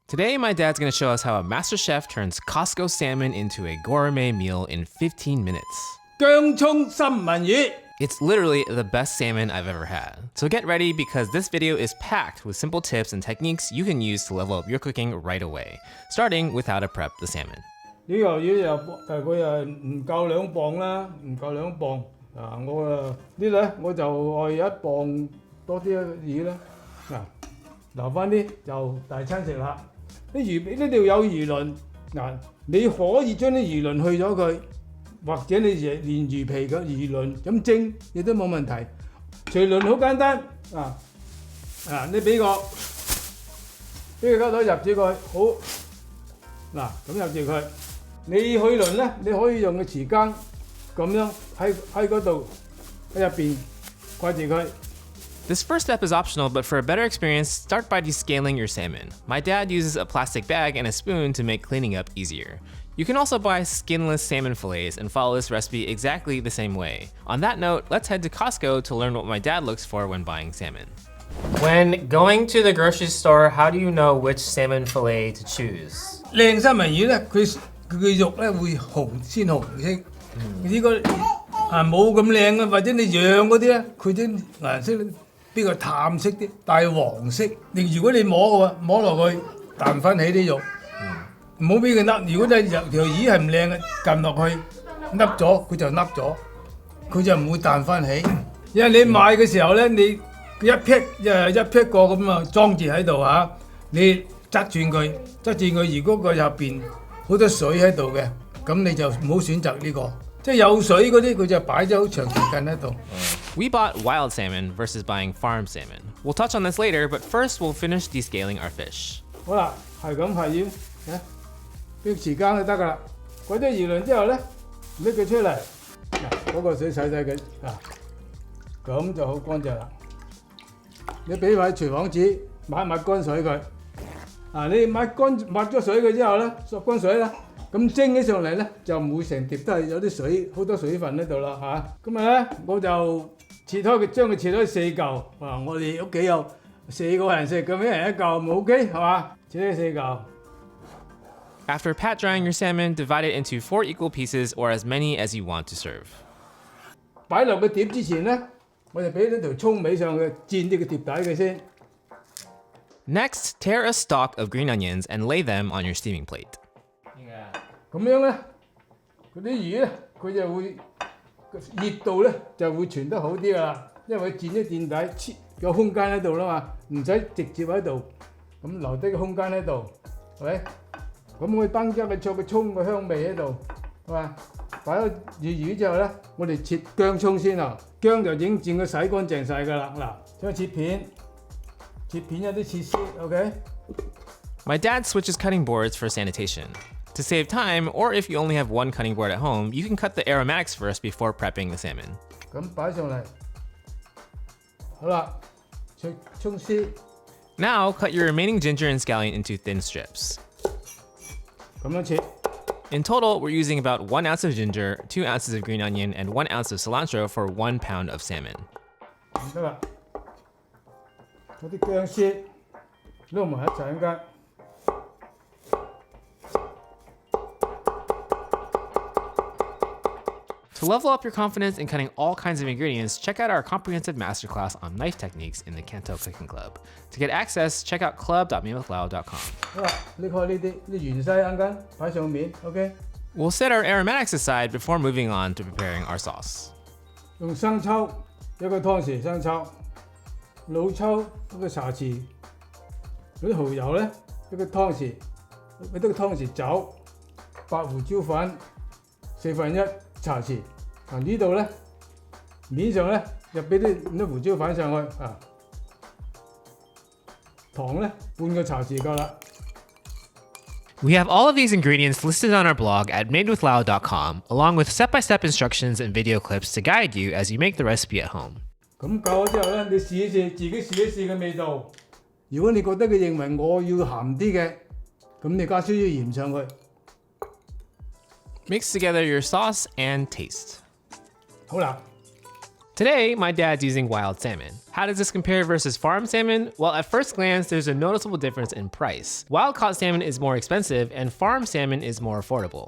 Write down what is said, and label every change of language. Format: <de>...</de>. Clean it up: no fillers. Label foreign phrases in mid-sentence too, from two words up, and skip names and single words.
<en>Today, my dad's gonna show us how a master chef turns Costco salmon into a gourmet meal in 15 minutes.</en> <yue>姜葱三文魚</yue> <en>It's literally the best salmon I've ever had. So get ready because this video is packed with simple tips and techniques you can use to level up your cooking right away, starting with how to prep the salmon.</en> <yue>呢條魚又大概唔夠2磅啦，唔夠2磅。我就愛1磅多啲魚啦。留翻啲就大餐食啦。啲魚呢度有魚鱗，你可以將啲魚鱗去咗佢，或者你連魚皮嘅魚鱗咁蒸亦都冇問題。除鱗好簡單，你俾個膠袋入住佢，好咁入住佢。你去鱗咧，你可以用個匙羹咁樣喺嗰度喺入邊掛住佢。</yue> <en>This first step is optional, but for a better experience, start by descaling your salmon. My dad uses a plastic bag and a spoon to make cleaning up easier. You can also buy skinless salmon fillets and follow this recipe exactly the same way. On that note, let's head to Costco to learn what my dad looks for when buying salmon. When going to the grocery store, how do you know which salmon fillet to choose?</en> <yue>靚三文魚咧，佢嘅肉咧會鮮紅色。呢個冇咁靚嘅，或者你養嗰啲咧，佢啲顏色比較淡色啲，帶黃色。如果你摸落去彈翻起啲肉，唔好俾佢凹。如果你條魚係唔靚嘅，撳落去凹咗，佢就凹咗，佢就唔會彈翻起。因為你買嘅時候咧，你一劈個咁啊裝住喺度嚇，你側轉佢，如果佢入邊好多水喺度嘅，咁你就唔好選擇呢個。即係有水嗰啲，佢就擺咗好長時間喺度。</yue> <en>We bought wild salmon versus buying farm salmon. We'll touch on this later, but first we'll finish descaling our fish.</en> <yue>好啦，係咁係要，俾匙羹就得㗎啦。嗰啲魚鱗之後咧，拎佢出嚟，嗰個水洗佢，咁就好乾淨啦。你俾塊廚房紙抹乾水佢，你抹咗水佢之後咧，索乾水啦。咁蒸起上嚟咧，就唔會成碟都係有啲水，好多水分喺度啦嚇。咁咧，我就將佢切開4嚿。我哋屋企有4個人食，咁一人1嚿，咪 OK 係嘛？切開4嚿。</yue> <en>After pat drying your salmon, divide it into 4 equal pieces or as many as you want to serve.</en> <yue>擺落個碟之前咧，我就俾咗條葱尾上去，墊啲個碟底嘅先。</yue> <en>Next, tear a stalk of green onions and lay them on your steaming plate.</en> <yue>咁樣咧，嗰啲魚咧，佢就會熱度咧就會傳得好啲噶啦，因為佢墊一墊底，有空間喺度啦嘛，唔使直接喺度，咁留低個空間喺度，係咪？咁我增加個葱嘅香味喺度，係嘛？擺咗魚之後咧，我哋切薑葱先啊，薑就已經轉佢洗乾淨晒噶啦，將切片有啲切絲 ，OK？</yue> <en>My dad switches cutting boards for sanitation. To save time, or if you only have one cutting board at home, you can cut the aromatics first before prepping the salmon.</en> <yue>咁擺上嚟，好啦，葱絲。</yue> <en>Now, cut your remaining ginger and scallion into thin strips.</en> <yue>咁樣切。</yue> <en>In total, we're using about 1 ounce of ginger, 2 ounces of green onion, and 1 ounce of cilantro for 1 pound of salmon.</en> <yue>得啦，嗰啲薑絲撈埋一齊間。</yue> <en>To level up your confidence in cutting all kinds of ingredients, check out our comprehensive masterclass on knife techniques in the CANTO Cooking Club. To get access, check out club.mewithlau.com.</en> <yue>好啦，呢啲芫茜啱間擺上面 ，OK。</yue> <en>We'll set our aromatics aside before moving on to preparing our sauce.</en> <yue>用生抽1個湯匙生抽，老抽1個茶匙，嗰啲蠔油咧1個湯匙酒，白胡椒粉1/4茶匙。呢度咧面上咧就俾啲胡椒粉上去糖咧半個茶匙夠啦。</yue> <en>We have all of these ingredients listed on our blog at madewithlau.com, along with step-by-step instructions and video clips to guide you as you make the recipe at home.</en> <yue>咁夠咗之後咧，你自己試一試嘅味道。如果你覺得佢認為我要鹹啲嘅，咁你加少少鹽上去。</yue> <en>Mix together your sauce and taste.</en> <yue>好啦。</yue> <en>Today, my dad's using wild salmon. How does this compare versus farm salmon? Well, at first glance, there's a noticeable difference in price. Wild-caught salmon is more expensive and farm salmon is more affordable.</en>